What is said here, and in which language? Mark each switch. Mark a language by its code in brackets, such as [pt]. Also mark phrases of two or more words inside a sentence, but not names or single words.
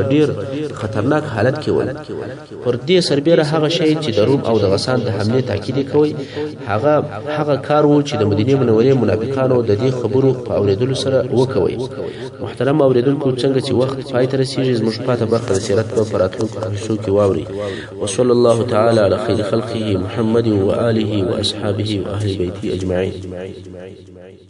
[ps] ډیر خطرناک حالت کې ول پر دې سربېره هغه شی چې د روم او د غسان د حمله تاکید کوي هغه کار وو چې د مدینه منورې منافقانو د دې خبرو په اوریدلو سره وکوي محترم اوریدونکو څنګه چې وخت پای ته رسیږي زموږ پاته برخه د سیرت په راتلونکو حصو کې واوري [ar] وصلی الله تعالی علی خیر خلقه محمد و آله و اصحابه و اهل بیته اجمعین